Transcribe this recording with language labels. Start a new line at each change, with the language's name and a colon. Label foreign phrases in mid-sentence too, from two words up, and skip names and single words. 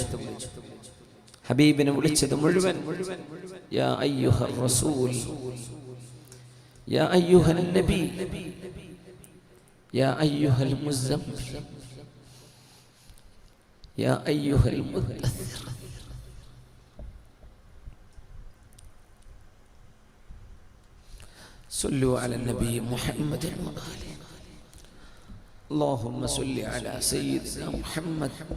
Malayalam: ഹബീബിനെ വിളിച്ചത് മുഴുവൻ
Arabic: يا أيها الرسول، يا أيها النبي، يا أيها المزمل، يا أيها المدثر. صلوا على النبي محمد وآله. اللهم صل على سيدنا محمد.